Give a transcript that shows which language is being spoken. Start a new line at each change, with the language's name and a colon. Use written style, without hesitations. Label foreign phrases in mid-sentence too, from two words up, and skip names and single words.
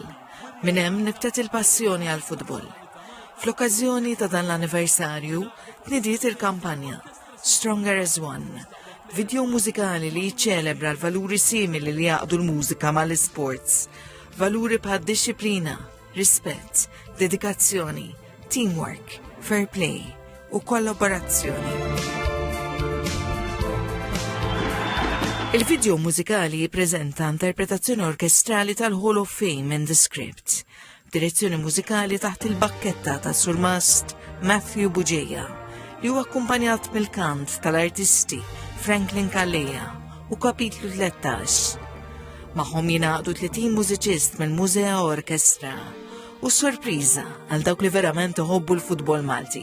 Maltese: Minn hemm nibtet il-passjoni għall-futbol. Fl-okkażjoni ta' dan l-anniversarju tnidiet il-kampanja Stronger as One, video mużikali li jiċċelebra l-valuri simili li jaqdu l-mużika mal-isports, valuri bħad disċiplina, rispett, dedikazzjoni, teamwork,
English: fair play
Maltese: u kollaborazzjoni. Il-video mużikali jippreżenta interpretazzjoni orkestrali tal-Hall of Fame and the Script, direzzjoni mużikali taħt il-bakketta ta' Surmast Matthew Buġeja, li huwa akkumpanjat mill-kant tal-artisti Franklin Kalleja u kapitlu 13. Magħhom jingħaqdu 30 mużiċist mill-Mużea Orkestra u sorpriża għal dawk li verament iħobbu l-futbol Malti.